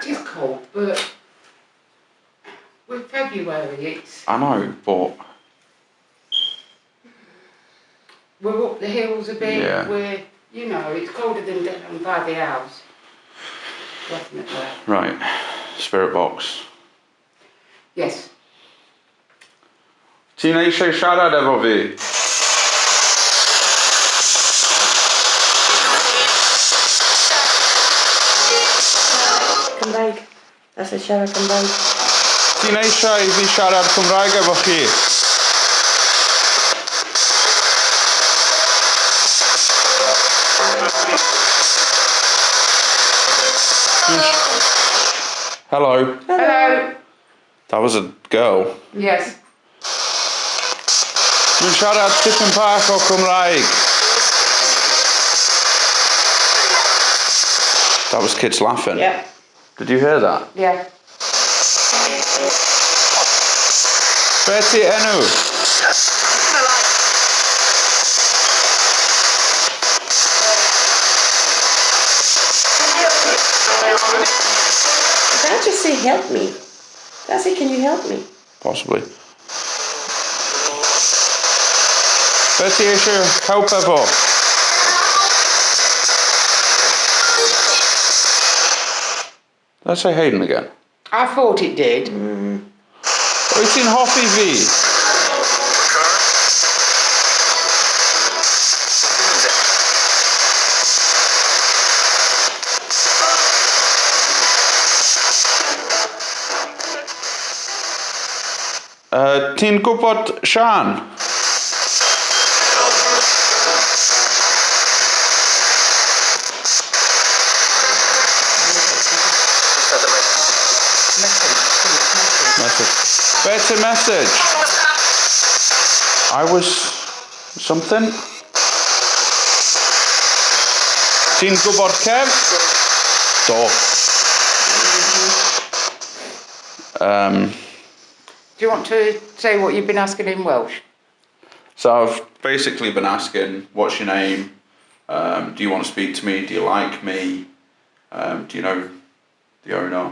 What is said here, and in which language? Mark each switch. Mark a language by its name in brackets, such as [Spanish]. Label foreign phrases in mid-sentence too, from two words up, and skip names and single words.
[English] It is cold, but with February it's I know, but we're up the hills a bit. Yeah. We're it's colder than down by the house. Definitely. right. Spirit box. Yes. [Welsh] Ti'n eisiau siarad efo fi? Cymraeg. [English] That's a [Welsh] siarad Cymraeg. Ti'n eisiau i fi siarad Cymraeg efo chi? [English] Hello. Hello. That was a girl. Yes. [Welsh] Dwi'n siarad tipyn bach o Cymraeg. [English] That was kids laughing. Yeah. Did you hear that? Yeah. [Welsh] Be ti enw? [English] Can I just say help me? Can I say, can you help me? Possibly. [Welsh] Betty eisiau help efo. [English] Let's say Hayden again. I thought it did. [Welsh] Wyt ti'n hoffi fi? Ti'n gwybod Sian? [English] Message. Better message. I was something. [Welsh] Ti'n gwybod Kev? Do. [English] Do you want to say what you've been asking in Welsh? So I've basically been asking, what's your name? Do you want to speak to me? Do you like me? Do you know the owner?